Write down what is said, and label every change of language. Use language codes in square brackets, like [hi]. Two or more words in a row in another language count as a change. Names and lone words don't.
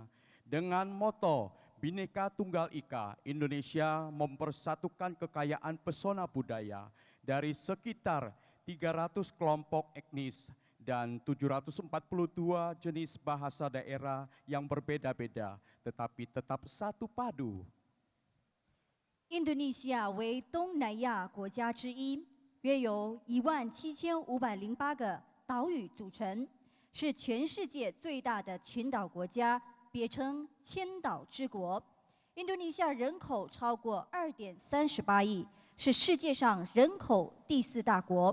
[id] Dengan moto Bhinneka Tunggal Ika, Indonesia mempersatukan kekayaan pesona budaya dari sekitar 300 kelompok etnis dan 742 jenis bahasa daerah yang berbeda-beda, tetapi tetap satu padu. [zh] 印度尼西亚为东南亚国家之一，约由17508个岛屿组成，是全世界最大的群岛国家，别称千岛之国。印度尼西亚人口超过2.38亿，是世界上人口第4大国。